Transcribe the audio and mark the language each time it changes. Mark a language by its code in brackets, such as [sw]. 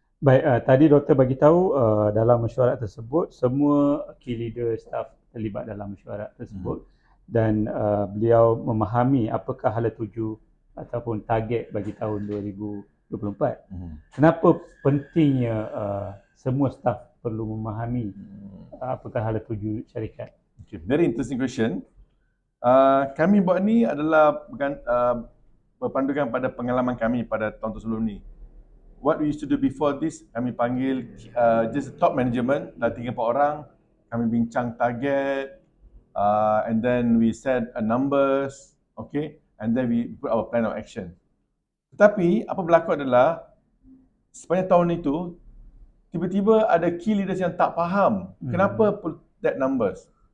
[ms] Baik, tadi doktor bagi tahu dalam mesyuarat tersebut semua key leader staff terlibat dalam mesyuarat tersebut dan beliau memahami apakah hala tuju ataupun target bagi tahun 2024. Kenapa pentingnya semua staff perlu memahami apakah hala tuju syarikat? [en] Okay, very interesting question. [ms] Kami buat ni adalah berpandukan pada pengalaman kami pada tahun sebelum ni. [en] What we used to do before this, [ms] kami panggil [en] just top management, [ms] dah 3-4 orang, kami bincang [en] target, and then we set numbers, okay, and then we put our plan of action. [ms] Tetapi apa berlaku adalah sepanjang tahun itu, tiba-tiba ada key leaders yang tak faham kenapa [en] put that numbers.